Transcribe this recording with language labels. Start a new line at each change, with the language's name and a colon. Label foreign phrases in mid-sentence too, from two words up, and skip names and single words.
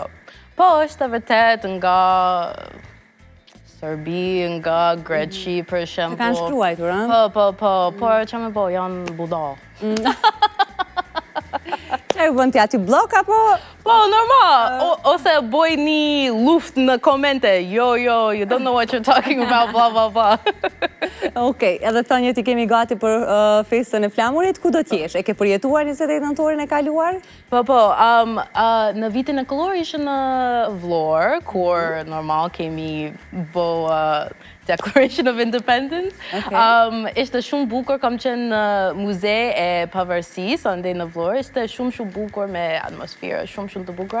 Albanian: Po, është e vërtet nga Serbi, nga Greqi, për shembull. Të kanë shkruajtur, ëh? Po, por që me bo, janë budall. Që e bën ti aty blok, apo? Po, normal. Ose boj një luft në komente.
English: Yo, you don't know what you're talking about, blah, blah, blah.
Albanian: Okej, edhe thonjë ti kemi gati për festën e flamurit, ku do t'jesh? E ke përjetuar 28 nëntorin e kaluar? Po, në vitin e kaluar ishte në Vlorë, kur normal kemi bo
English: Declaration of Independence.
Albanian: Ishte shumë bukur, kam qenë në muze e pavarësisë, andej në Vlorë, ishte shumë bukur me atmosferë, shumë të bukura.